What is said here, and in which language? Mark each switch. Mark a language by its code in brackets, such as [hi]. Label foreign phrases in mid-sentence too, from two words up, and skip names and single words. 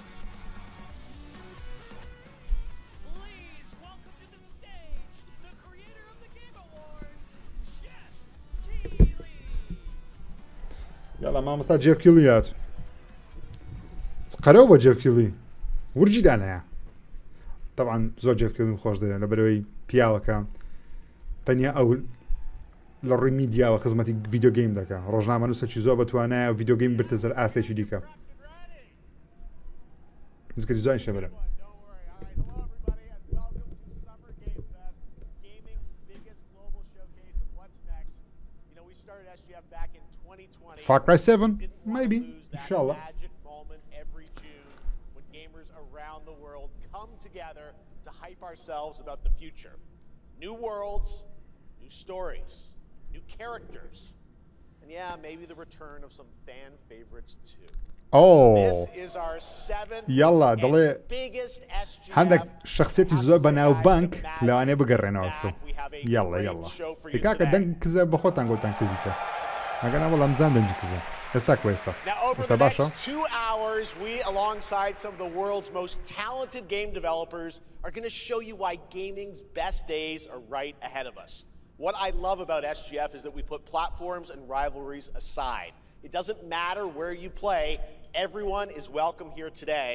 [ckb] یاڵە مامۆستا جێف کیلی هات قەرەوە بۆ جێف کیلی ورجیدان هەیە طبعا زۆر جێف کیلیم خۆش دەوێت لەبەرەوەی پیاوەکە تەنیا ئەو لە ڕووی میدیاوە خزمەتی [en] video game [ckb] دەکە ڕۆژنامە نووسێکی زۆر بەتوانایە و [en] video game [ckb] برتە زەر ئاستێکی دیکە زگەری زۆر شەبەرە Far Cry 7, maybe, inshallah. [en] Every June, when gamers around the world come together to hype ourselves about the future. New worlds, new stories, new characters, and yeah, maybe the return of some fan favorites too. This is our seventh and biggest SGF. [ckb] عندك شخصيتي زۆر بەناو بانک لەوانەیە بگەڕێنەوە فڵم یاڵە هێکاکە دەنگ کزە بە خۆتان گۆتان کزیکە ئەگەر وەڵام بزان دەنجی کزە ئێستا کوێستا ئێستا باشە [en] 2 hours we alongside some of the world's most talented game developers are going to show you why gaming's best days are right ahead of us. What I love about SGF is that we put platforms and rivalries aside. It doesn't matter where you play, everyone is welcome here today.